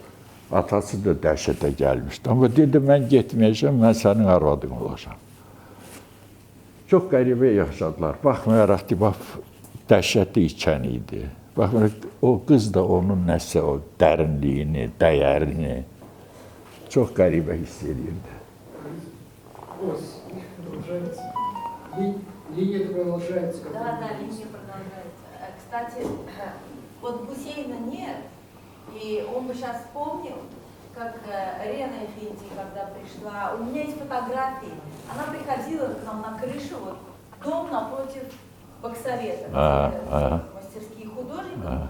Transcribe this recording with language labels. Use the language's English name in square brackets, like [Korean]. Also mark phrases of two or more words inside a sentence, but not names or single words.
[Azerbaijani] Atası da dəhşətə gəlmişdi. Amma dedi, mən getməyəcəm, mən sənin arvadın olacağam. Çox qəribə yaşadılar. Baxmayaraq ki, dəhşətli içən idi. Baxmayaraq, o qız da onun nəsə o dərinliyini, dəyərini çox qəribə hiss edirdi. [Russian] Линия продолжается. Да, линия продолжается. Кстати, вот Гусейна нет, И он бы сейчас вспомнил, как Рена Эфенди, когда пришла, у меня есть фотографии, она приходила к нам на крышу, вот, дом напротив Боксовета, мастерские художников.